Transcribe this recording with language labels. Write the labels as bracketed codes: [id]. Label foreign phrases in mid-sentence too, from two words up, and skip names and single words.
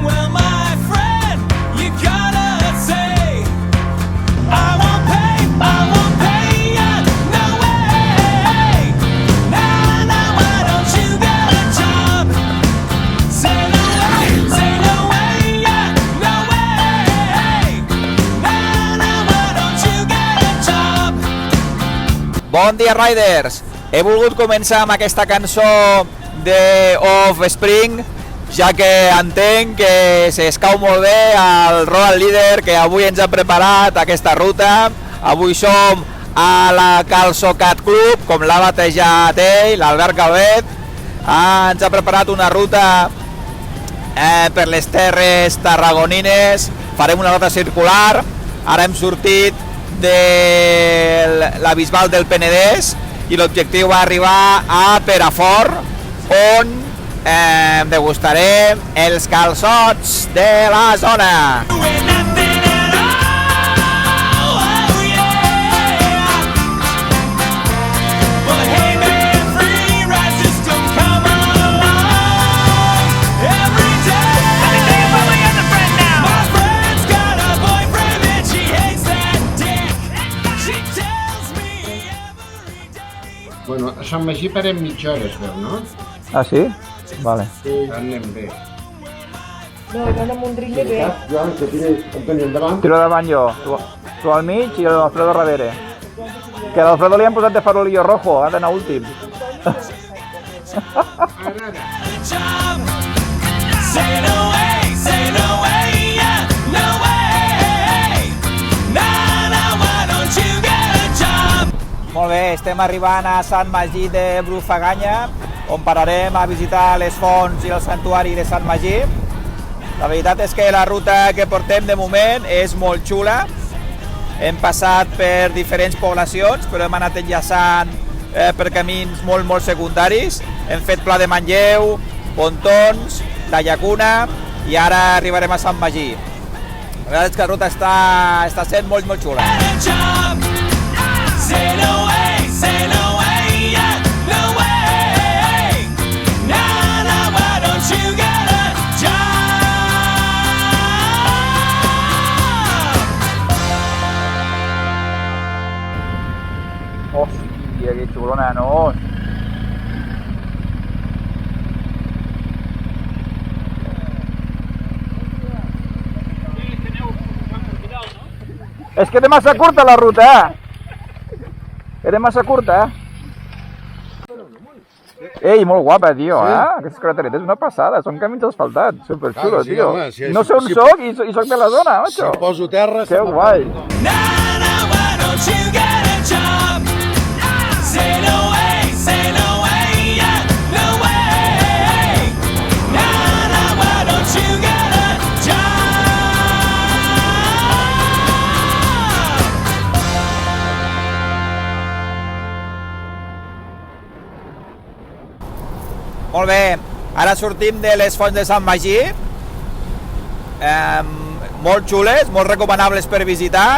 [en] Well, my friend, you gotta say, I won't pay ya, no way. Nah, nah, why don't you get a job? Say no way, yeah, no way. Nah, nah, why don't you get a job? [ca] Bon dia, Riders! He volgut començar amb aquesta cançó de Offspring, ja que entenc que s'escau molt bé al Road Leader, que avui ens ha preparat aquesta ruta. Avui som a la Calçocat Club, com l'ha batejat ell, l'Albert Calvet. Ens ha preparat una ruta per les terres tarragonines. Farem una ruta circular. Ara hem sortit de la Bisbal del Penedès i l'objectiu va arribar a Perafort, on degustarem els calçots de la zona. [en] With nothing at all, oh yeah. But hey man, free rides just don't come along every day. Let me tell you about my other friend now. My friend's got a boyfriend and she hates that dick. She tells me every day. [ca] Bueno, a Sant Magí parem mitja hora, es veu, no? Ah, sí? Vale. Sí. Anem bé. No, anem amb un ritme bé. Joan, que tires el tenir endavant. Tiro davant jo, tu al mig i l'Alfredo darrere. Que a l'Alfredo li han posat de [es] farolillo rojo, [ca] ha d'anar últim. [en] Job. Say no way, yeah, no way. Nah, nah, why don't you get a job? [ca] Molt bé, estem arribant a Sant Magí de Brufaganya, on pararem a visitar les fonts i el santuari de Sant Magí. La veritat és que la ruta que portem de moment és molt xula. Hem passat per diferents poblacions, però hem anat enllaçant per camins molt secundaris. Hem fet Pla de Manlleu, Pontons, la Llacuna i ara arribarem a Sant Magí. La veritat és que la ruta està sent molt xula. [en] Get a job. Say no way, yeah, no way. Nah, nah, why don't you get a job? [ca] Hòstia, que xulona, no? És que era massa curta la ruta, Era massa curta, Ei, molt guapa, tio, Aquestes carreteretes, una passada, són camins asfaltats, superxulo, sí, tio. home, sí, No sé on sí. soc i soc de la zona, macho. Si poso terra... Que guai. [en] Nah, nah, why don't you get a job? Say no way, yeah, no way. Nah, nah, why don't you get a job? [ca] Molt bé, ara sortim de les fonts de Sant Magí, molt xules, molt recomanables per visitar.